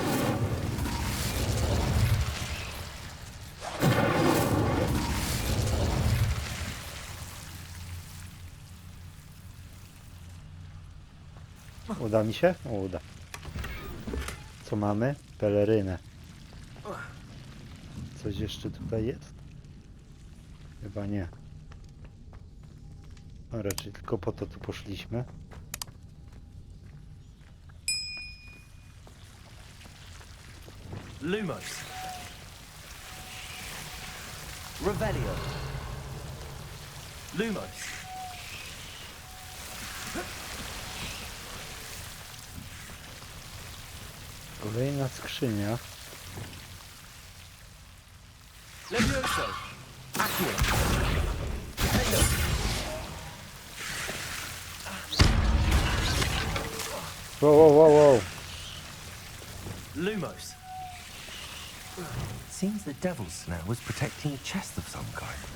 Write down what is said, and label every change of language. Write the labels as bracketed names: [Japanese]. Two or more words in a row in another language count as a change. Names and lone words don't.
[Polish] Uda mi się? Uda. Co mamy? Pelerynę. Coś jeszcze tutaj jest? Chyba nie. No raczej tylko po to tu poszliśmy. Lumos. Revelio. Lumos. Kolejna skrzynia. Levioso. Accio. Hello. Wow, wow, wow, wow. Lumos. [English] It seems the devil's snare was protecting a chest of some kind.